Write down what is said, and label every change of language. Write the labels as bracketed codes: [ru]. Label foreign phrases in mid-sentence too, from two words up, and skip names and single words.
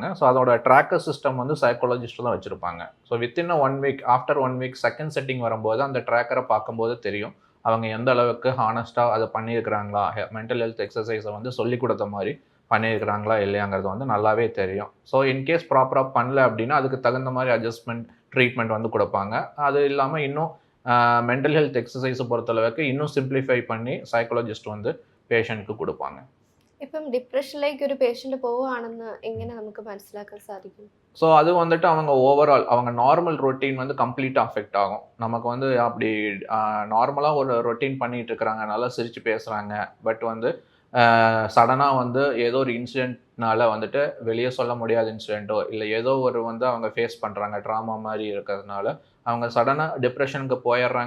[ta] ஸோ அதோட [en] tracker system [ta] வந்து சைக்காலஜிஸ்ட் தான் வச்சுருப்பாங்க. [en] so within 1 week, after 1 week second setting [ta] வரும்போது அந்த ட்ராக்கரை பார்க்கும்போது தெரியும் அவங்க எந்த அளவுக்கு ஹானஸ்ட்டாக அதை பண்ணியிருக்கிறாங்களா, [en] mental health [ta] எக்ஸசைஸை வந்து சொல்லிக் கொடுத்த மாதிரி பண்ணியிருக்கிறாங்களா இல்லையாங்கிறது வந்து நல்லாவே தெரியும். [en] so in case [ta] ப்ராப்பராக பண்ணல அப்படின்னா அதுக்கு தகுந்த மாதிரி [en] adjustment treatment [ta] வந்து கொடுப்பாங்க. அது இல்லாமல் இன்னும் [en] mental health [ta] எக்ஸசைஸை பொறுத்தளவுக்கு இன்னும் சிம்பிளிஃபை பண்ணி சைக்காலஜிஸ்ட் வந்து പേഷ്യൻറ്റിക്ക് കൊടുപ്പാங்க. [ml] ഇപ്പം ഡിപ്രഷനിലേക്ക് ഒരു പേഷ്യൻ്റ് പോവുകയാണെന്ന് എങ്ങനെ നമുക്ക് മനസ്സിലാക്കാൻ സാധിക്കും? [ta] ஸோ அது வந்துட்டு அவங்க ஓவரால் அவங்க [en] normal routine [ta] வந்து கம்ப்ளீட்டாக அஃபெக்ட் ஆகும். நமக்கு வந்து அப்படி நார்மலாக ஒரு ரொட்டீன் பண்ணிகிட்டு இருக்கிறாங்க, நல்லா சிரித்து பேசுகிறாங்க, பட் வந்து சடனாக வந்து ஏதோ ஒரு இன்சிடென்ட்னால வந்துட்டு வெளியே சொல்ல முடியாத இன்சிடென்ட்டோ இல்லை ஏதோ ஒரு வந்து அவங்க ஃபேஸ் பண்ணுறாங்க ட்ராமா மாதிரி இருக்கிறதுனால அவங்க சடனாக டிப்ரெஷனுக்கு போயிடுறாங்க.